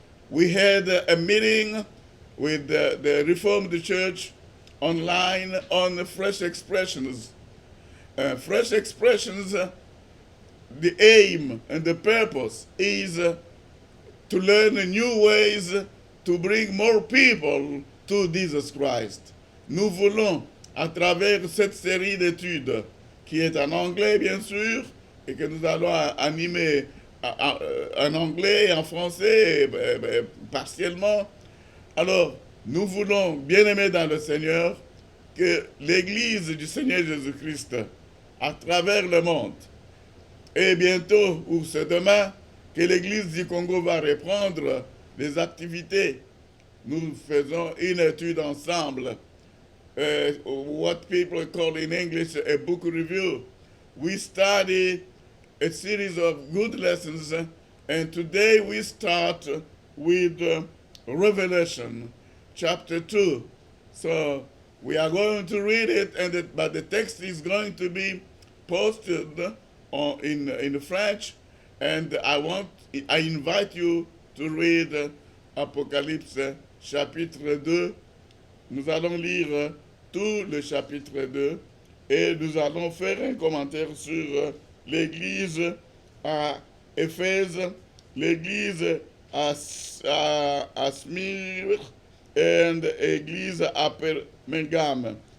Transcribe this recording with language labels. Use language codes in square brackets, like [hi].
[en] We had a meeting with the Reformed Church online on Fresh Expressions. Fresh Expressions, the aim and the purpose is to learn new ways to bring more people to Jesus Christ. [fr] Nous voulons, à travers cette série d'études, qui est en anglais bien sûr, et que nous allons animer en anglais et en français partiellement, alors nous voulons, bien-aimés dans le Seigneur, que l'Église du Seigneur Jésus-Christ, à travers le monde, et bientôt, ou c'est demain, que l'Église du Congo va reprendre les activités. Nous faisons une étude ensemble, [en] what people call in English a book review. We study a series of good lessons, and today we start with Revelation chapter 2. So we are going to read it, but the text is going to be posted in French, and I invite you to read [fr] Apocalypse chapitre 2, Nous allons lire tout le chapitre 2 et nous allons faire un commentaire sur l'église à Éphèse, l'église à Smyrne et l'église à Pergame.